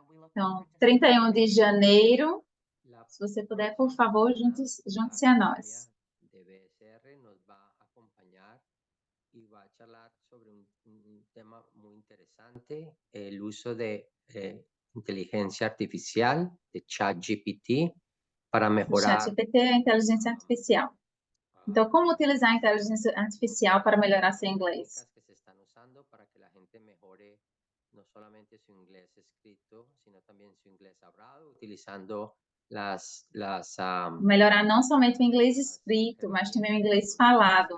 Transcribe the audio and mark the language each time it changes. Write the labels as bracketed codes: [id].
[pt] Então, 31 de janeiro, se você puder, por favor, junte-se a nós. [es] De BSR nos va a acompañar y va a charlar sobre un tema muy interesante, el uso de inteligencia artificial, de ChatGPT, para [pt] O [es] mejorar [pt] ChatGPT é a inteligência artificial. Então, como utilizar a inteligência artificial para melhorar seu inglês? [es] que se están usando para que la gente mejore no solamente su inglés escrito, sino también su inglés hablado, utilizando las [pt] Melhorar não somente o inglês escrito, mas também o inglês falado.